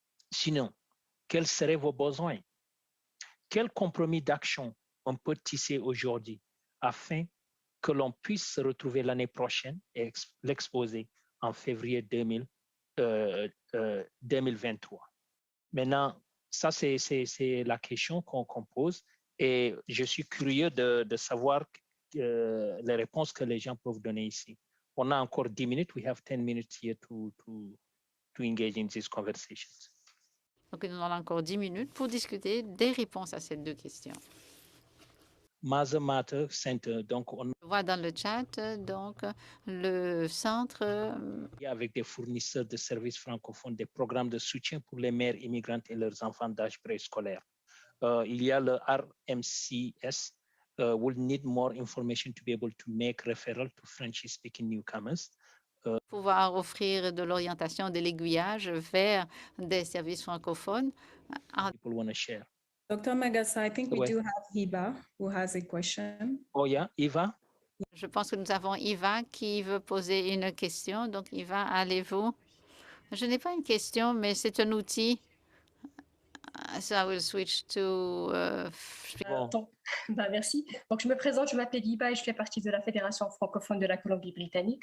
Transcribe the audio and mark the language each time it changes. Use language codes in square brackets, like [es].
[fr] Sinon, quels seraient vos besoins? Quel compromis d'action on peut tisser aujourd'hui afin que l'on puisse se retrouver l'année prochaine et l'exposer en février 2023? Maintenant, ça, c'est la question qu'on pose et je suis curieux de savoir les réponses que les gens peuvent donner ici. On a encore 10 minutes. [en] We have 10 minutes here to engage in these conversations. [fr] Donc, nous avons encore 10 minutes pour discuter des réponses à ces deux questions. Mother Matter Center, donc on voit dans le chat, donc le centre avec des fournisseurs de services francophones, des programmes de soutien pour les mères immigrantes et leurs enfants d'âge préscolaire. Il y a le [en] RMCS, will need more information to be able to make referral to French-speaking newcomers. [fr] Pouvoir offrir de l'orientation, de l'aiguillage vers des services francophones. [en] People want to share. Dr. Magassa, I think we do have Hiba who has a question. Oh yeah, Eva? [fr] Je pense que nous avons Eva qui veut poser une question. Donc, Eva, allez-vous? Je n'ai pas une question, mais c'est un outil. [en] So I will switch to... [fr] merci. Donc, je me présente, je m'appelle Hiba et je fais partie de la Fédération francophone de la Colombie-Britannique.